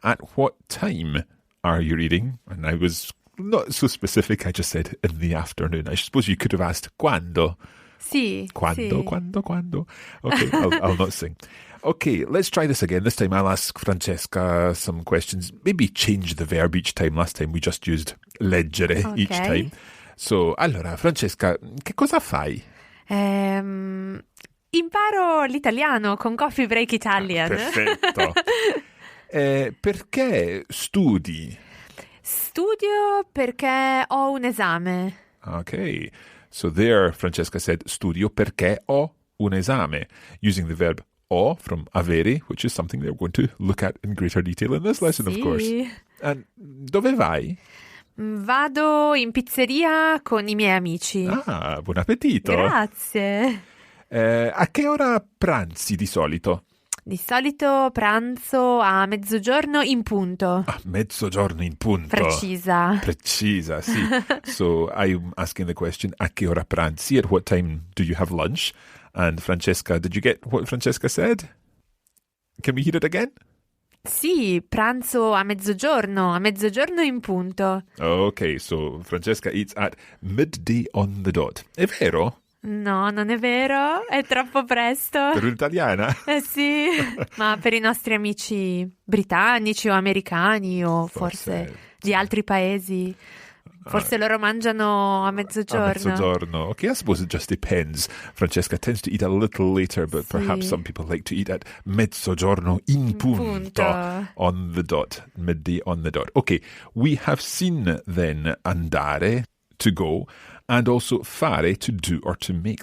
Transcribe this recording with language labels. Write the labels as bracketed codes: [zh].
[en] At what time are you reading? And I was not so specific. I just said in the afternoon. I suppose you could have asked quando. [it] Sì. [en] Quando. Okay, I'll not sing. Okay, let's try this again. This time I'll ask Francesca some questions. Maybe change the verb each time. Last time we just used leggere each time. [it] So, allora, Francesca, che cosa fai? Imparo l'italiano con Coffee Break Italian. Perfetto. Perché studi? Studio perché ho un esame. [en] Okay. So there, Francesca said, [it] studio perché ho un esame, [en] using the verb ho from avere, which is something that we're going to look at in greater detail in this lesson, of course. [it] And dove vai? Vado in pizzeria con I miei amici. Ah, buon appetito. Grazie. A che ora pranzi di solito? Di solito pranzo a mezzogiorno in punto. Ah, mezzogiorno in punto. Precisa, sì. [en] So I'm asking the question, [it] a che ora pranzi? [en] At what time do you have lunch? And Francesca, did you get what Francesca said? Can we hear it again? [it] Sì, pranzo a mezzogiorno in punto. [en] Okay, so Francesca eats at midday on the dot. [it] È vero? No, non è vero, è troppo presto. Per un'italiana? Sì, ma per i nostri amici britannici o americani o forse di altri paesi, forse loro mangiano a mezzogiorno. A mezzogiorno. [en] Okay, I suppose it just depends. Francesca tends to eat a little later, but perhaps some people like to eat at [it] mezzogiorno in punto. [en] On the dot, midday on the dot. Okay, we have seen then andare, to go, and also fare, to do or to make.